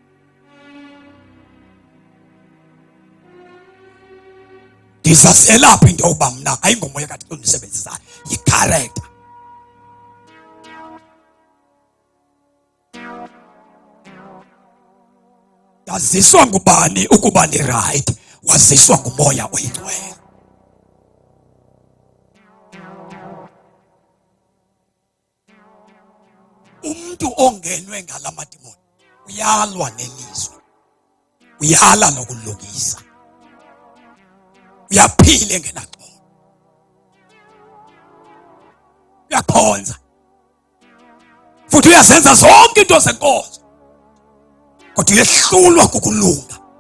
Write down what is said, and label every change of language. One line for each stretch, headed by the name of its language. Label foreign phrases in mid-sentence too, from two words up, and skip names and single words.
Xhosa: Ndizazelaphi into yoba mna ayingomoya kaThixo endisebenzisayo, yi-character. Waziswa ngubani ukuba ni right? Waziswa ngumoya oyingcwele. Umuntu ongenwe ngalamadimoni uyalwa nelizwe, uyala nokulungisa, uyaphila engenaxolo, uyakhonza futhi uyazenza zonke into zenkonzo, kodwa uyehlulwa kukulunga.